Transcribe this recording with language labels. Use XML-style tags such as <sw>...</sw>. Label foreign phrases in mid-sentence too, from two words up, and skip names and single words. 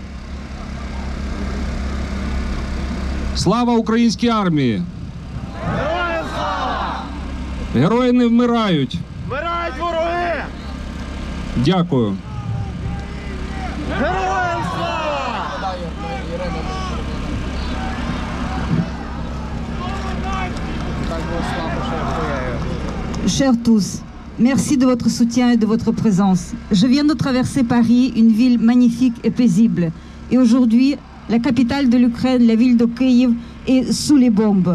<uk>Слава українській армії! Героям слава! Герої не вмирають! Вмирають вороги! Дякую! Героям слава!</uk> <fr>Chers tous, merci de votre soutien et de votre présence. Je viens de traverser Paris, une ville magnifique et paisible. Et aujourd'hui, la capitale de l'Ukraine, la ville de Kiev, est sous les bombes.</fr>